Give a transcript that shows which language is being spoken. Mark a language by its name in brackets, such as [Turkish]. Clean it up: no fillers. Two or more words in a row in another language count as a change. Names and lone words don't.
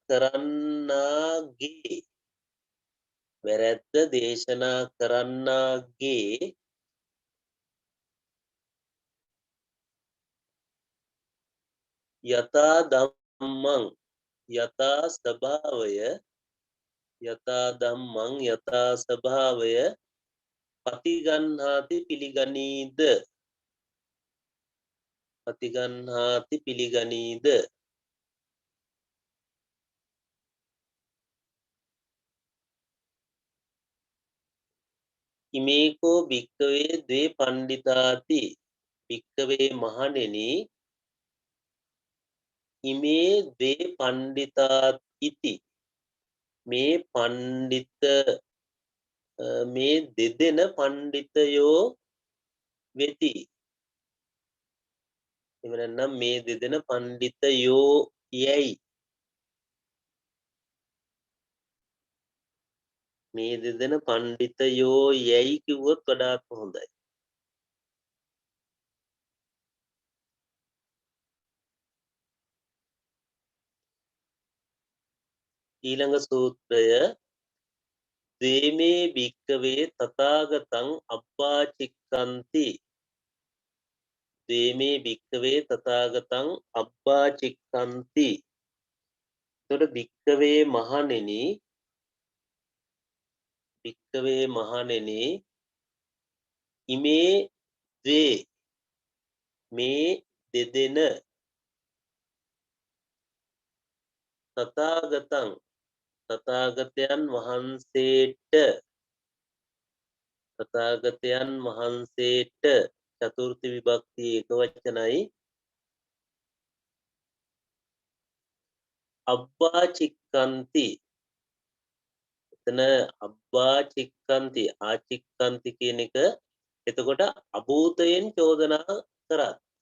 [Sinhala] කරන්නාගේ [Pali] යථා ධම්මං [Sinhala] යථා ස්වභාවය පතිගන්හාති [Pali] පිළිගනීද ඉමේකෝ භික්කවේ ද්වේ පණ්ඩිතාති භික්කවේ මහණෙනි ඉමේ ද්වේ පණ්ඩිතාති මේ [Sinhala] දෙදෙන පණ්ඩිතයෝ වෙති එහෙම නැත්නම් මේ දෙදෙන පණ්ඩිතයෝ යයි මේ දෙදෙන පණ්ඩිතයෝ යයි කිව්වොත් වඩාත් හොඳයි ඊළඟ සූත්‍රය [Pali] දේමේ භික්කවේ තථාගතං අබ්බාචික්ඛන්ති දේමේ භික්කවේ තථාගතං අබ්බාචික්ඛන්ති එතකොට භික්කවේ මහණෙනි ඉමේ ද්වේ [Sinhala] මේ දෙදෙන තථාගතයන් වහන්සේට චතුර්ථ විභක්ති ඒක වචනයි [Pali] අබ්බා චික්කන්ති [Sinhala] එතන [Pali] අබ්බා චික්කන්ති ආචික්කන්ති [Sinhala] කියන එක එතකොට අභූතයෙන් චෝදනා කරත්